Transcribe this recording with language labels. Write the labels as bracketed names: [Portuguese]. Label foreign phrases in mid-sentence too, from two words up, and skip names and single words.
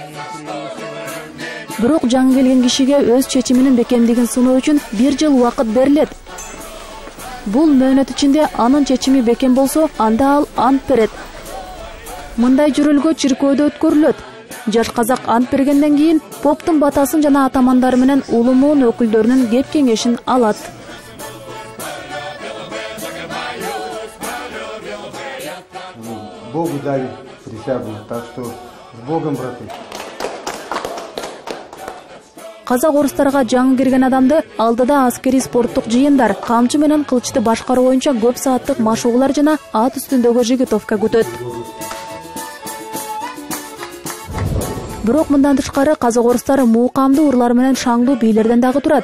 [Kyrgyz] Бирок жаңы келген кишиге өз чечиминин бекемдигин сыноо үчүн 1 жыл убакыт берилет. Бул мөөнөт ичинде анын чечими бекем болсо, анда ал ант берет. Мындай жөрөлгө чиркөөдө өткөрүлөт. Жаш казак ант бергенден кийин поптун батасын жана атамандары менен улумуун өкүлдөрүнүн кеп кеңешин алат. [Russian] Богу дали присягу, так что с Богом, браты. [Kyrgyz] Казак-орустарга жаңы кирген адамды алдыда аскери спорттук жыйындар, камчы менен кылычты башкаруу боюнча көп сааттык машыгуулар жана ат үстүндөгү жигитовка күтөт. Бирок мындан тышкары казак-орустар муукамдуу урлар менен шаңдуу бийлерден дагы турат.